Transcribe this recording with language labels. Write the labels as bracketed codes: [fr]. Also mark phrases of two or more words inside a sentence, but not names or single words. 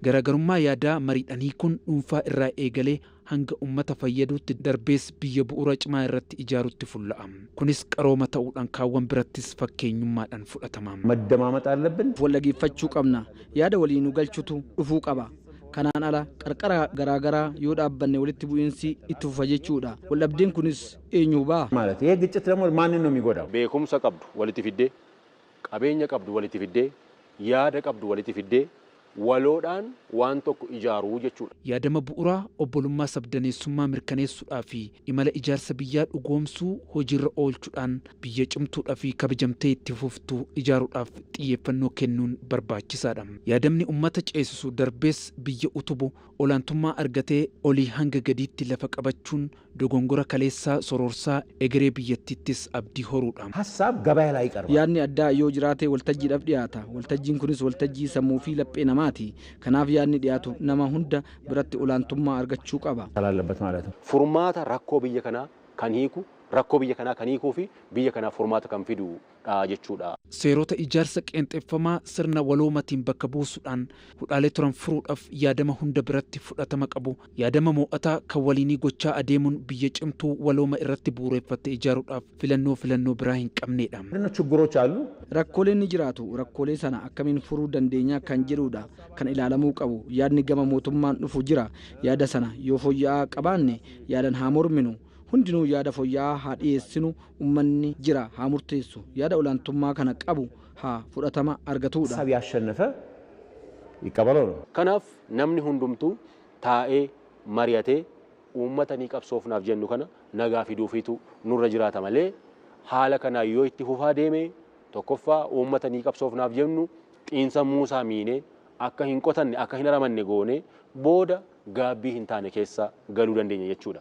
[om] Garaagarummaa yaadaa mariidhanii kun dhuunfaa irraa eegalee hanga ummata fayyaduutti darbees biyya bu'uura cimaa irratti ijaarutti fulla'a. Kunis qarooma ta'uudhaan kaawwan birattis fakkeenyummaadhaan fudhatama. [am] Maddamaamata አለብን [om] walageeffachuu qabna yaada waliinuu galchutu dhufuu qaba. Kanaan ala qarqara garaagaraa yoo dhaabbanne walitti bu'iinsi itti fufa jechuudha. Waldhabdeen kunis eenyu ba'a? [am] ማለት ይሄ ግጭት ደግሞ ማንን ነው የሚጎዳው? [om] Beekumsa qabdu walitti fiddee, qabeenya qabdu walitti fiddee, yaada qabdu walitti fiddee waloodhaan waan tokko ijaaruu jechuudha. Yaadama bu'uuraa obbolummaa sabdaneessummaa mirkaneessuudhaa fi imala ijaarsa biyyaa dhugoomsuu hojiirra oolchuudhaan biyya cimtuudhaa fi kabajamtee itti fuftuu ijaaruudhaaf xiyyeeffannoo kennuun barbaachisaadha. Yaadamni ummata ceesisu darbees biyya utubu olaantummaa argatee olii hanga gadiitti lafa qabachuun dogongora kaleessaa sororsaa egeree biyyattiittis abdii horuudha. [am] ሀሳብ ገበያ ላይ ይቀርባል። [om] Yaadni addaa yoo jiraate waltajjiidhaaf dhiyaata. Waltajjiin kunis waltajjii sammuu fi laphee namaati. Kanaaf yaadni dhiyaatu nama hunda biratti olaantummaa argachuu qaba. [am] አለበት ማለት ነው። [om] Furmaata rakkoo biyya kanaa kan hiiku, rakkoo biyya kanaa kan hiikuu fi biyya kanaa furmaata kan fidudha jechuudha. Seerota ijaarsa qeenxeeffamaa sirna waloomatiin bakka buusuudhaan hudhaalee turan furuudhaaf yaadama hunda biratti fudhatama qabu. Yaadama mo'ataa kan waliinii gochaa adeemuun biyya cimtuu walooma irratti bu'uureffatte ijaaruudhaaf filannoo biraa hin qabnedha. [am] ችግሮች አሉ። [om] Rakkooleen ni jiraatu. Rakkoolee sana akkamiin furuu dandeenya kan jedhudha kan ilaalamuu qabu. Yaadni gama mootummaan dhufu jira. Yaada sana yoo fooyya'aa qabaanne yaadan haa morminu. Hundinuu yaada fooyya'aa haa dhiyeessinu. Uummanni jira haa murteessu. Yaada olaantummaa kana qabu haa fudhatama argatudha. [am] ሀሳብ ያሸነፈ ይቀበለው ነው። [om] Kanaaf namni hundumtuu taa'ee mari'atee uummata ni qabsoofnaaf jennu kana nagaa fiduufiitu nurra jiraata malee haala kanaa yoo itti fufaa deeme tokkoffaa uummata ni qabsoofnaaf jennu xiinsammuu isaa miinee akka hin qotanne akka hin aramanne goone booda gaabbii hin taane keessa galuu dandeenya jechuudha.